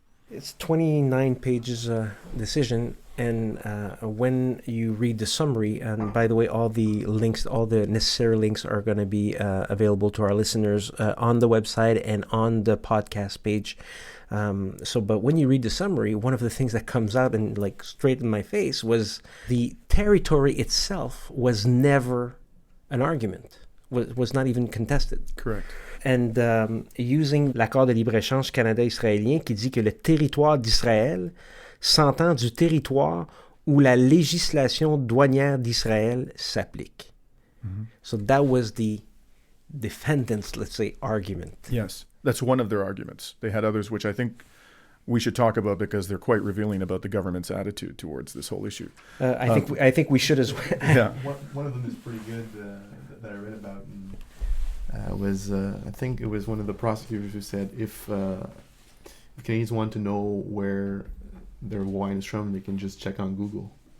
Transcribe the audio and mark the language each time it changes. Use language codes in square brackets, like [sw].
[en] It's 29 pages decision, and when you read the summary, and by the way, all the links, all the necessary links are going to be available to our listeners on the website and on the podcast page. But when you read the summary, one of the things that comes out and like straight in my face was the territory itself was never an argument, was not even contested. Correct. And using [fr] l'accord de libre-échange Canada-israélien qui dit que le territoire d'Israël s'entend du territoire où la législation douanière d'Israël s'applique. Mm-hmm. [en] So that was the defendant's, let's say, argument. Yes, that's one of their arguments. They had others which I think we should talk about because they're quite revealing about the government's attitude towards this whole issue. I think we should as well. Yeah. One of them is pretty good that I read about. Was I think it was one of the prosecutors who said if Canadians want to know where their wine is from, they can just check on Google.